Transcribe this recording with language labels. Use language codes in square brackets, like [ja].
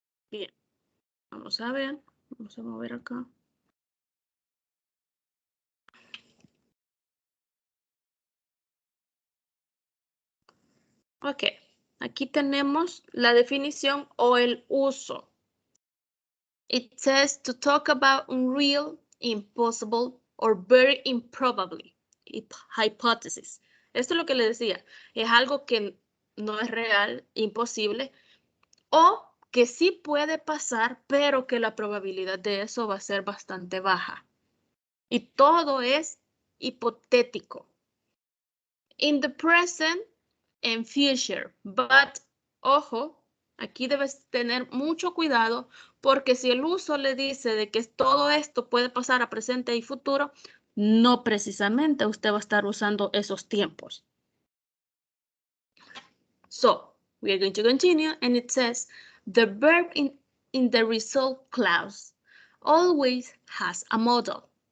[es] Bien, vamos a ver, vamos a mover acá. Ok, aquí tenemos la definición o el uso. [en] It says to talk about unreal, impossible, or very improbably. [es] Hypothesis. Esto es lo que le decía. Es algo que no es real, imposible, o que sí puede pasar, pero que la probabilidad de eso va a ser bastante baja. Y todo es hipotético. [en] In the present and future, but, [es] ojo, aquí debes tener mucho cuidado porque si el uso le dice de que todo esto puede pasar a presente y futuro, no precisamente usted va a estar usando esos tiempos. [en] So, we are going to continue and it says, the verb in the result clause always has a modal.